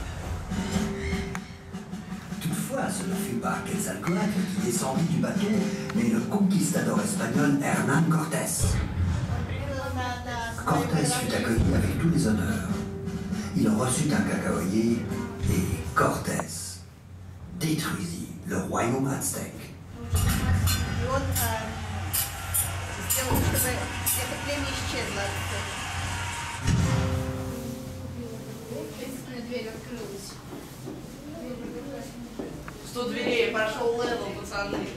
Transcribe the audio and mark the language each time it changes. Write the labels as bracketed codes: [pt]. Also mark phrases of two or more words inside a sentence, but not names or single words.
[fr] Toutefois, ce ne fut pas Quetzalcoatl qui descendit du bateau, mais le conquistador espagnol Hernán Cortés. Cortés fut accueilli avec tous les honneurs. Il reçut un cacaoyer et Cortés détruisit le royaume aztèque. [ru] И он сделал, чтобы это племя исчезло. Дверь открылась. 100 дверей, прошел левел, пацаны.